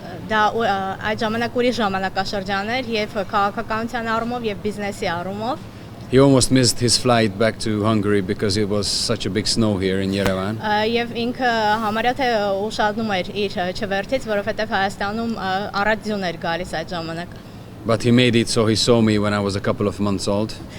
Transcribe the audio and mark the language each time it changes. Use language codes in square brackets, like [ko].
[hy] Դա այդ ժամանակ ուրիշ ժամանակաշրջան էր եւ քաղաքականության առումով եւ բիզնեսի առումով։ [en] He almost missed his flight back to Hungary because it was such a big snow here in Yerevan. [hy] Եվ ինքը համարյա թե ուշանում էր իր չվերթից, որովհետեւ Հայաստանում առատ ձյուն էր գալիս այդ ժամանակ։ [en] But he made it, so he saw me when I was a couple of months old.